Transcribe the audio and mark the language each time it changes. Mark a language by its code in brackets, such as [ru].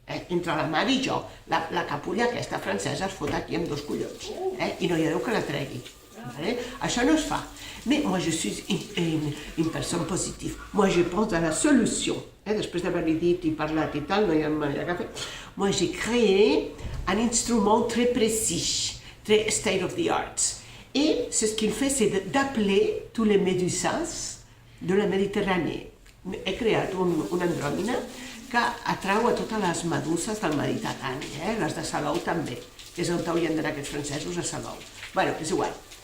[ca] Entre la mare i jo, la capulla aquesta francesa es fot aquí amb 2 collons. I no hi ha Déu que la tregui. Això no es fa. [fr] Mais moi, je suis une personne positive. Moi, je pense à la solution. [ca] Després d'haver-li dit i parlat i tal, no hi ha manera que fer. [fr] Moi, j'ai créé un instrument très précis, très [en] state of the art. [fr] Et ce qu'il fait, c'est d'appeler tous les médusas de la Méditerranée. [ca] He creat una andròmina que atrau a totes les meduses del Mediterrani, les de Salou també, que és on haurien d'anar aquests francesos, a Salou. Bueno, és igual.